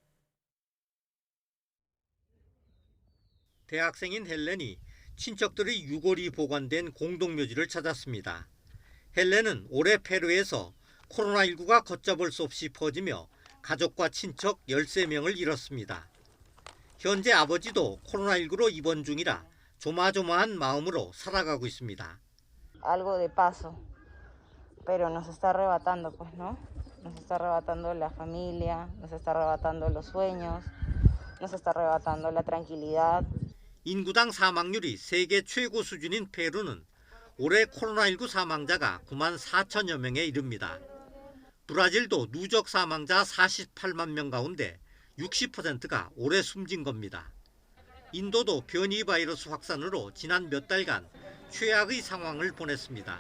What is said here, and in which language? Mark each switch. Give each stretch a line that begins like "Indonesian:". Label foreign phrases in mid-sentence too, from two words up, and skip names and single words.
Korean: 대학생인 헬렌이 친척들의 유골이 보관된 공동묘지를 찾았습니다. 헬렌은 올해 페루에서 코로나19가 걷잡을 수 없이 퍼지며 가족과 친척 13명을 잃었습니다. 현재 아버지도 코로나19로 입원 중이라 조마조마한 마음으로 살아가고 있습니다.
Spanish: Algo de paso, pero nos está arrebatando, pues, ¿no? Nos está arrebatando la familia, nos está arrebatando los sueños, nos está arrebatando la tranquilidad.
Korean: 인구당 사망률이 세계 최고 수준인 페루는 올해 코로나19 사망자가 9만 4천여 명에 이릅니다. 브라질도 누적 사망자 48만 명 가운데 60%가 올해 숨진 겁니다. 인도도 변이 바이러스 확산으로 지난 몇 달간 최악의 상황을 보냈습니다.